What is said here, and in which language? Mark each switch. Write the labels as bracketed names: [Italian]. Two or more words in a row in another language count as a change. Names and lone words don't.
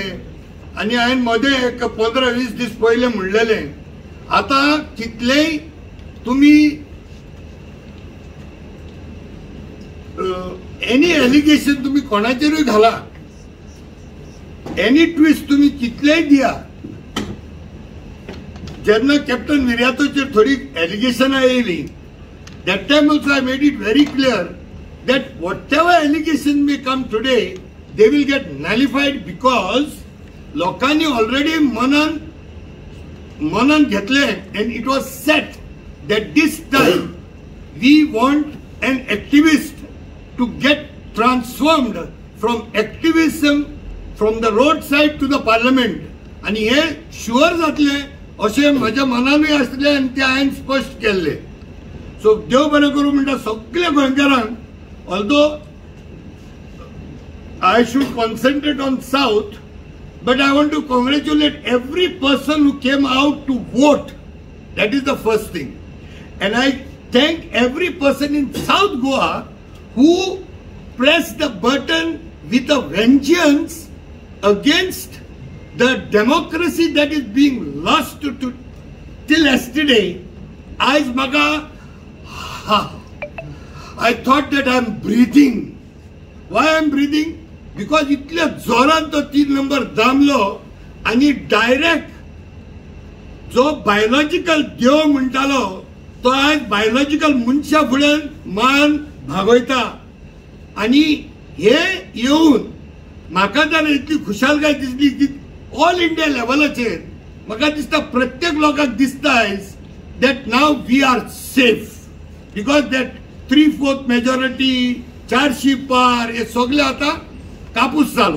[Konkani] आणि हांवें मदें एक 15-20 दीस पयले म्हणलेले, आता कितलेय तुम्ही [English] any allegation [Konkani] तुम्ही कोणाचेरूय घाला, [English] any twist [Konkani] तुम्ही कितलेय दिया. जेन्ना कॅप्टन विर्यातोचेर थोडी एलिगेशनां येयली, [English] that time also I made it very clear that whatever allegation may come today, they will get nullified because लोकांनी already [Konkani] मनान घेतले [English] and it was set that this time we want an activist to get transformed from activism from the roadside to the parliament. [Konkani] आणि हे शुअर जातले अशें म्हज्या मनानूय आसले आनी ते हांवें स्पश्ट केल्ले. सो देव बरें करूं म्हणटा सगळ्या गोंयकारांक. [English] ऑल्दो I should concentrate on South, but I want to congratulate every person who came out to vote. That is the first thing. And I thank every person in South Goa who pressed the button with a vengeance against the democracy that is being lost to till yesterday. As maga, I thought that I am breathing. Why I am breathing? [Konkani] Because इतल्या जोरान तो 3 नंबर दामलो आणि डायरेक्ट जो बायोलॉजिकल देव म्हणटालो तो आज बायोलॉजिकल मनशा फुड्यान मान भागयता. आणि हे येऊन म्हाका तर इतली खुशालकाय दिसली की [English] All India [Konkani] लेवलाचेर म्हाका दिसता प्रत्येक लोकांक दिसता आयज [English] that now we are safe because that 3/4 majority [Konkani] 400 पार हे सगळे आता कापूस जालो.